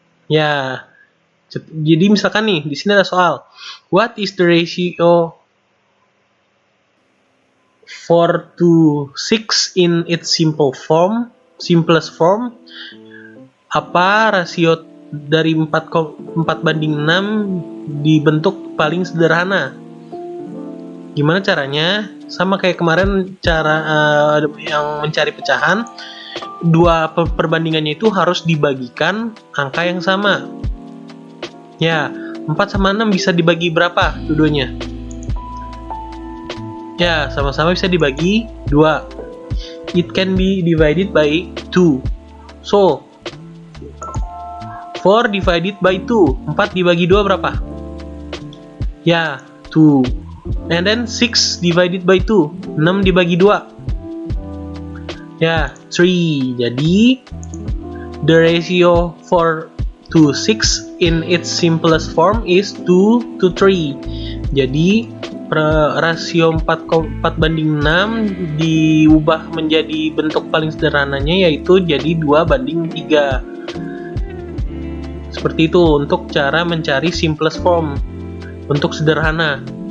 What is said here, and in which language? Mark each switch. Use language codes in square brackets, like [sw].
[id] Ya, jadi misalkan nih, di sini ada soal, [en] what is the ratio 4 to 6 in its simplest form? [id] Apa rasio dari 4:6 di bentuk paling sederhana? Gimana caranya? Sama kayak kemarin cara yang mencari pecahan, dua perbandingannya itu harus dibagikan angka yang sama. Ya, 4/6 bisa dibagi berapa dua-duanya? Ya, sama-sama bisa dibagi 2. [en] It can be divided by 2. So, 4 divided by 2. [id] 4 dibagi 2 berapa? Ya, 2. [en] And then 6 divided by 2. [id] 6 dibagi 2. Ya, 3. [en] Jadi, the ratio 4 to 6 in its simplest form is 2 to 3. [id] Jadi, rasio 4:6 diubah menjadi bentuk paling sederhananya, yaitu jadi 2:3. Seperti itu untuk cara mencari simplest form, bentuk sederhana.